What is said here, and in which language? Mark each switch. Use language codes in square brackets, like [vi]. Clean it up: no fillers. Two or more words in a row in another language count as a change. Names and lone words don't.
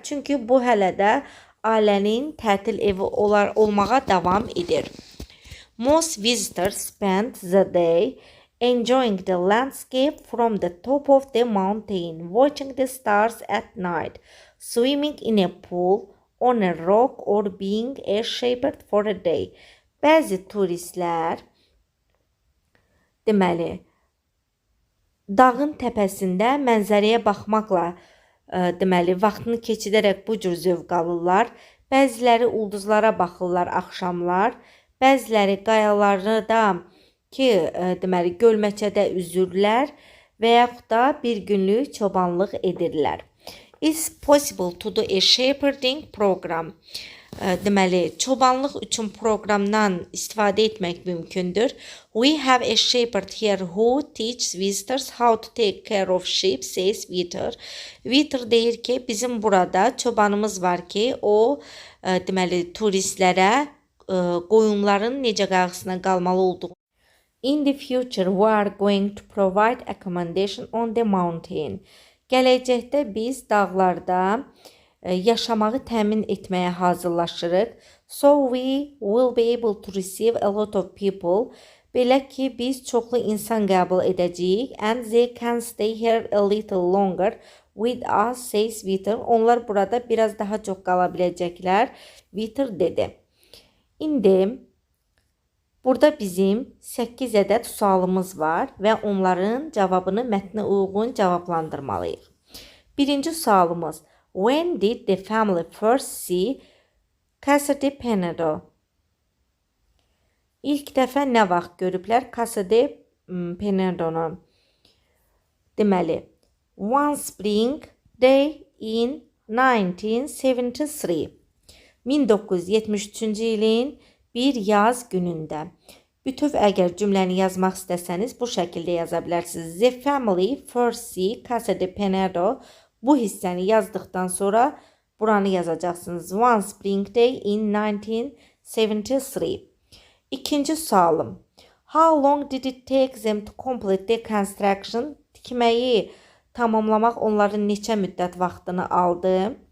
[az] Çünki bu hələ də ailənin tətil evi olmağa davam edir. [en] Most visitors spend the day enjoying the landscape from the top of the mountain, watching the stars at night, swimming in a pool, on a rock or being a shepherd for a day. [az] Bəzi turistlər deməli, dağın təpəsində mənzərəyə baxmaqla vaxtını keçirərək bu cür zövq alırlar. Bəziləri ulduzlara baxırlar axşamlar, bəziləri qayalarda ki, gölməçədə üzürlər və yaxud da bir günlük çobanlıq edirlər. [en] It's possible to do a shepherding program. [az] Çobanlıq üçün proqramdan istifadə etmək mümkündür. [en] We have a shepherd here who teaches visitors how to take care of sheep, says Vitor. [az] Vitor deyir ki, bizim burada çobanımız var ki, o turistlərə qoyunların necə qayğısına qalmalı olduğunu. [en] In the future, we are going to provide accommodation on the mountain. [az] Gələcəkdə biz dağlarda yaşamağı təmin etməyə hazırlaşırıq. [en] So we will be able to receive a lot of people. [az] Belə ki, biz çoxlu insan qəbul edəcəyik. [en] And they can stay here a little longer with us, says Vitor. [az] Onlar burada biraz daha çox qala biləcəklər, Vitor dedi. İndi burada bizim 8 ədəd sualımız var və onların cavabını mətnə uyğun cavablandırmalıyıq. Birinci sualımız: [en] When did the family first see Casa de Penado? [az] İlk dəfə nə vaxt görüblər Casa de Penadonu? Deməli, [en] one spring day in 1973. [az] 1973-cü ilin bir yaz günündə. Bütöv əgər cümləni yazmaq istəsəniz bu şəkildə yaza bilərsiniz. [en] The family first see Casa de Penado. [az] Bu hissəni yazdıqdan sonra buranı yazacaqsınız. [en] One spring day in 1973. [az] İkinci sualım. [en] How long did it take them to complete the construction? [az] Tikməyi tamamlamaq onların neçə müddət vaxtını aldı?